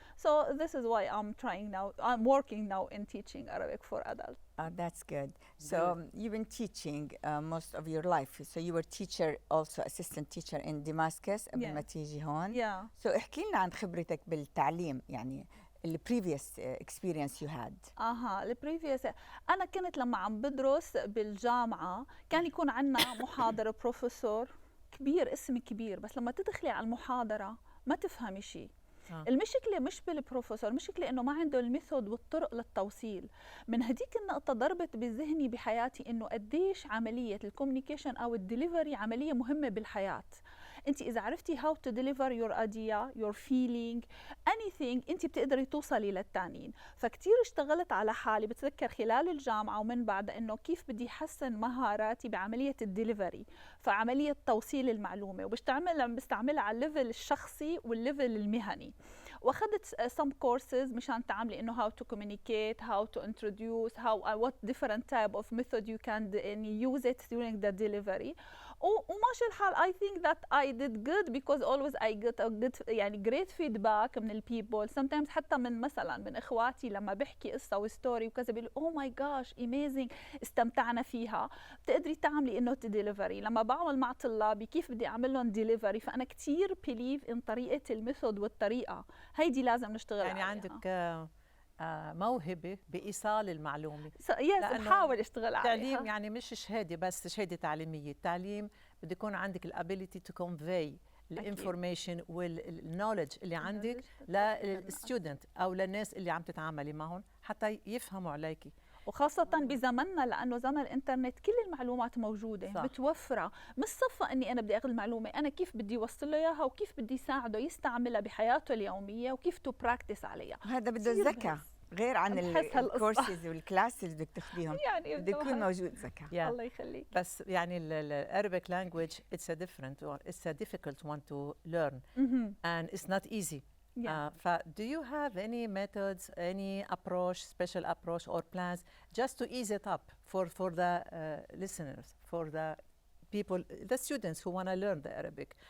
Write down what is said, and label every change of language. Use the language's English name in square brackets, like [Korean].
[English] So this is why I'm working now in teaching Arabic for adults. That's good. So you've been teaching most of your life. So you were teacher, also assistant teacher in Damascus [Arabic] قبل ما تيجي هون. [English] Yeah. So [Arabic] احكي لنا عن خبرتك بالتعليم يعني [English] the previous experience you had. the previous [Arabic] أنا كنت لما عم بدرس بالجامعة كان يكون عنا محاضر بروفيسور كبير، اسم كبير، بس لما تدخلي على المحاضرة ما تفهمي شيء. المشكلة مش بالبروفيسور، المشكلة إنه ما عنده الميثود والطرق للتوصيل. من هديك النقطة ضربت بذهني بحياتي إنه قديش عملية الكوميونيكيشن أو الدليفري عملية مهمة بالحياة. انت اذا عرفتي [English] how to deliver your idea, your feeling, anything، [Arabic] انت بتقدري توصلي للتانيين. فكتير اشتغلت على حالي، بتذكر خلال الجامعه ومن بعد انه كيف بدي احسن مهاراتي بعمليه الدليفري، فعمليه توصيل المعلومه، بستعملها على الليفل الشخصي والليفل المهني. [English] واخذت some courses [Arabic] مشان تعملي انه [English] how to communicate, how to introduce, what different type of method you can use it during the delivery. [Arabic] وماشي الحال [English] I think that I did good because always I get a good [Arabic] يعني [English] great feedback من ال people. Sometimes [Arabic] حتى من مثلا من اخواتي لما بحكي قصه وستوري وكذا بيقولوا [English] oh my gosh amazing [Arabic] استمتعنا فيها. بتقدري تعملي انه ديليفري. لما بعمل مع طلابي كيف بدي اعمل لهم ديليفري، فانا كثير بليف ان طريقه الميثود والطريقه هيدي لازم نشتغل يعني عليها. عندك موهبة بإيصال المعلومة. بحاول اشتغل عليها. التعليم يعني مش شهادة بس، شهادة تعليمية. التعليم بده يكون عندك [English] الابيليتي to convey الانفورميشن والنولج [Arabic] اللي عندك للستودنت او للناس اللي عم تتعاملي معهم حتى يفهموا عليكي. وخاصة بزمننا لأنه زمن الإنترنت كل المعلومات موجودة صح. بتوفرها، مش صفة إني أنا بدي أخذ المعلومة، أنا كيف بدي أوصل له إياها وكيف بدي ساعده يستعملها بحياته اليومية وكيف [English] to practice [Arabic] عليها. هذا بده ذكاء غير عن الكورسز والكلاسز اللي بدك تاخذيهم، يعني بده يكون موجود ذكاء. الله يخليك. بس يعني العربيك [English] language it's a difficult one to learn and it's not easy. Do you have any methods, any approach, special approach or plans just to ease it up for the listeners, for the people, the students who want to learn the Arabic?